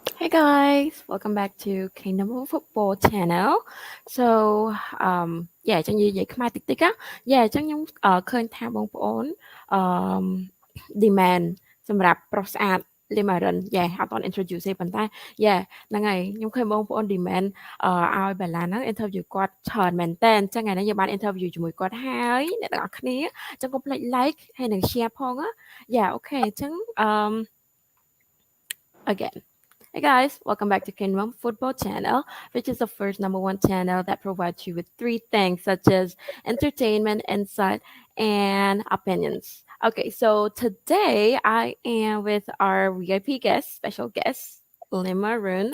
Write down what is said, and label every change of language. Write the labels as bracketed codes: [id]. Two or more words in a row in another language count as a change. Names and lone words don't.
[en] guys, welcome back to Kingdom Football Channel. So yeah [km] ចឹងនិយាយខ្មែរតិចតិចណា Yeah ចឹងខ្ញុំឃើញថាបងប្អូនអឺ demand សម្រាប់ប្រុសស្អាត Limarin Yeah អត់ត introduce ទេប៉ុន្តែ Yeah ហ្នឹងហើយខ្ញុំឃើញបងប្អូន demand ឲ្យ Bella ហ្នឹង interview គាត់ច្រើនមែនតើអញ្ចឹងថ្ងៃនេះយើងបាន interview ជាមួយគាត់ហើយអ្នកទាំងអស់គ្នាអញ្ចឹងកុំភ្លេច like ហើយនិង share ផងណា Yeah អូខេអញ្ចឹង again. [en] Hey guys, welcome back to Kingdom Football Channel, which is the first #1 channel that provides you with three things such as entertainment, insight, and opinions. Okay, so today I am with our VIP guest, special guest, Limarin.